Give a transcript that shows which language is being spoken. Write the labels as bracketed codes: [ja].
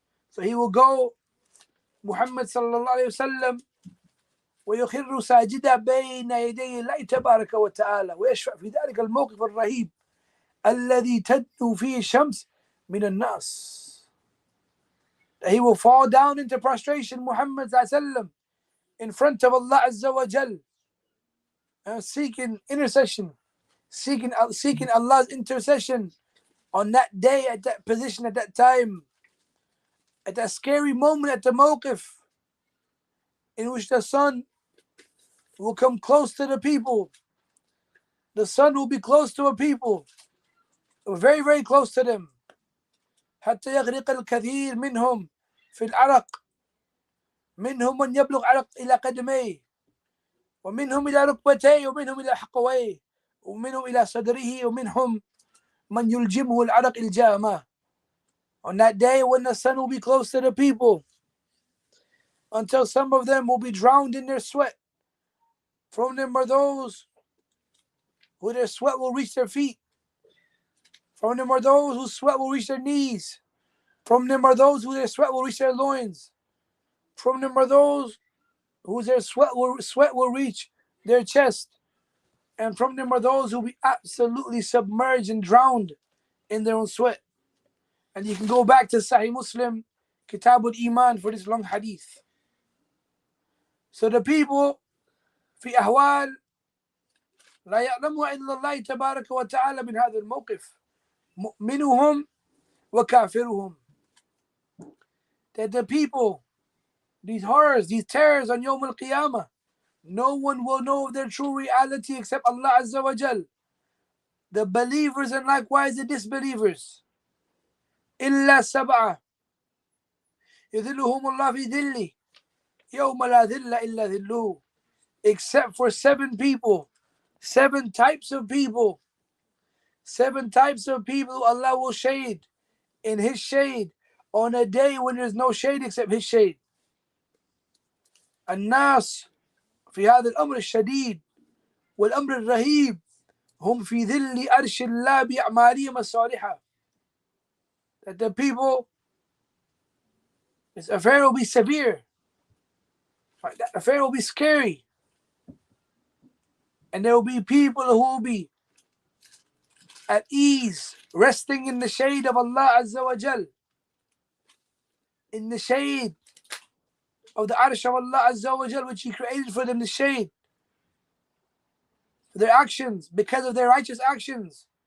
[en] So he will go, Muhammad sallallahu alayhi wasallam, [ar] ويخر ساجدا بين يدي الله تبارك وتعالى ويشفع في ذلك الموقف الرهيب الذي تدنو فيه الشمس من الناس. [en] He will fall down into prostration, Muhammad sallallahu alayhi wasallam, in front of Allah Azza wa Jal, seeking intercession, seeking Allah's intercession on that day, at that position, at that time, at that scary moment, at the mawqif, in which the sun will come close to the people. The sun will be close to a people, very, very close to them. [ar] حتى يغرق الكثير منهم في العرق. منهم من يبلغ عرق إلى قدميه ومنهم إلى ركبتيه ومنهم إلى حقويه ومنهم إلى صدره ومنهم من يلجمه العرق الجامة. [en] On that day when the sun will be close to the people, until some of them will be drowned in their sweat. From them are those who their sweat will reach their feet. From them are those whose sweat will reach their knees. From them are those who their sweat will reach their loins. From them are those whose their sweat will reach their chest. And from them are those who will be absolutely submerged and drowned in their own sweat. And you can go back to Sahih Muslim, Kitab al-Iman, for this long hadith. So the people, [ar] في أهوال لا يعلمها إلا الله تبارك وتعالى من هذا الموقف. مؤمنهم وكافرهم. [en] that the people, these horrors, these terrors on Yawm al-Qiyamah, no one will know their true reality except Allah Azza wa Jal. The believers and likewise the disbelievers. [ar] إِلَّا سَبْعَةً يُذِلُّهُمُ اللَّهُ فِي ذِلِّهِ يَوْمَ لَا ذِلَّ إِلَّا ذِلُّهُ. [en] Except for 7 people, 7 types of people, 7 types of people Allah will shade in His shade on a day when there's no shade except His shade. [ar] الناس في هذا الأمر الشديد والأمر الرهيب هم في ظل أرش الله بأعمالهم الصالحة. [en] That the people, this affair will be severe. Right? That affair will be scary. And there will be people who will be at ease, resting in the shade of Allah Azza wa Jal, in the shade of the Arsh of Allah Azza wa Jal, which He created for them, the shade, for their actions, because of their righteous actions.